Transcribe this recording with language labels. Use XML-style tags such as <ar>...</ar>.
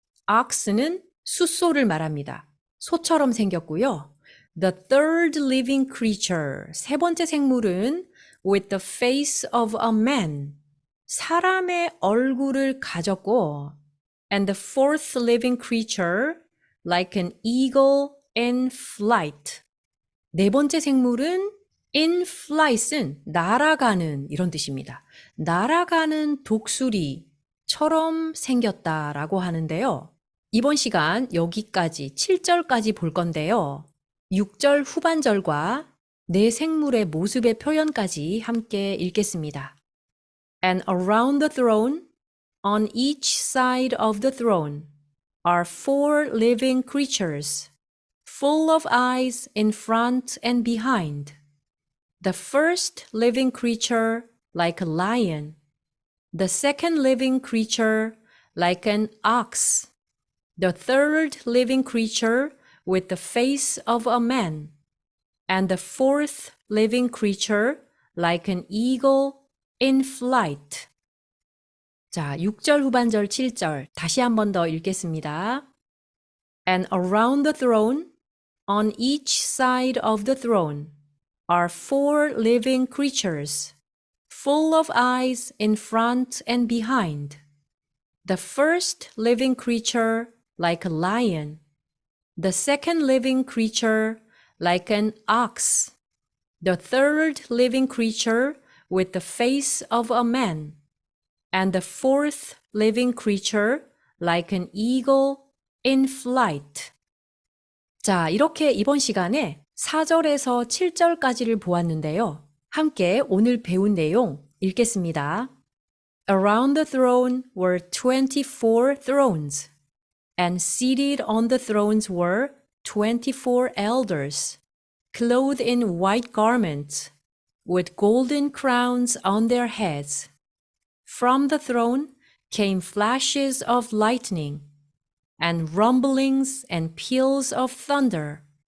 <ko>ox는 숫소를 말합니다. 소처럼 생겼고요.</ko> <en>The third living creature,</en> <ko>세 번째 생물은</ko> <en>with the face of a man,</en> <ko>사람의 얼굴을 가졌고</ko> <en>and the fourth living creature like an eagle in flight.</en> <ko>네 번째 생물은</ko> <en>in flight</en> <ko>은 날아가는 이런 뜻입니다. 날아가는 독수리처럼 생겼다라고 하는데요. 이번 시간 여기까지 7절까지 볼 건데요. 6절 후반절과 네 생물의 모습의 표현까지 함께 읽겠습니다.</ko> <en>And around the throne, on each side of the throne, are four living creatures, full of eyes in front and behind. The first living creature like a lion, the second living creature like an ox, the third living creature with the face of a man, and the fourth living creature like an eagle in flight.</en> <ko>자, 6절 후반절 7절 다시 한 번 더 읽겠습니다.</ko> <en>And around the throne, on each side of the throne, are four living creatures, full of eyes in front and behind. The first living creature like a lion, the second living creature like an ox, the third living creature with the face of a man, and the fourth living creature like an eagle in flight.</en> <ko>자, 이렇게 이번 시간에 4절에서 7절까지를 보았는데요. 함께 오늘 배운 내용 읽겠습니다.</ko> <en>Around the throne were 24 thrones, and seated on the thrones were 24 elders, clothed in white garments, with golden crowns on their heads. From the throne came flashes of lightning, and rumblings and peals of thunder.</en>